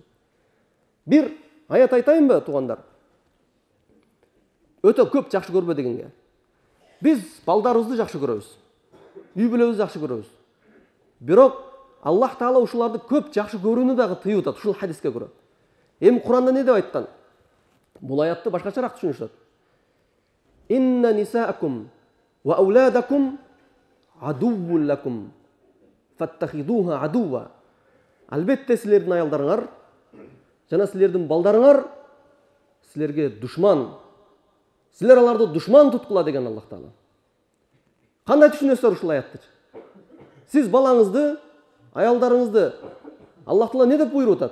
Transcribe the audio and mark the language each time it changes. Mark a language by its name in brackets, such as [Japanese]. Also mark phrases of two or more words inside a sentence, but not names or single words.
[Kyrgyz] Бир аят айтайынбы, туугандар? Өтө көп жакшы көрбө дегенге. Биз балдарыбызды жакшы көрөбүз. Үй бүлөбүздү жакшы көрөбүз. Бирок Аллах Таала ушуларды көп жакшы көрүүнү дагы тыйып атат, ушул хадиске көрө. Эми Куранда не деп айткан? Бул аятты башкачараак түшүнүшөт. [Arabic] إن نساءكم وأولادكم عدو لكم فاتخذوها عدوا. [Kyrgyz] Албетте силердин аялдарыңар жана силердин балдарыңар силерге душман. Силер аларды душман туткула деген Аллах Таала. Кандай түшүнөсүздөр ушул аятты? Сиз балаңызды, аялдарыңызды Аллах Таала не деп буйруп атат?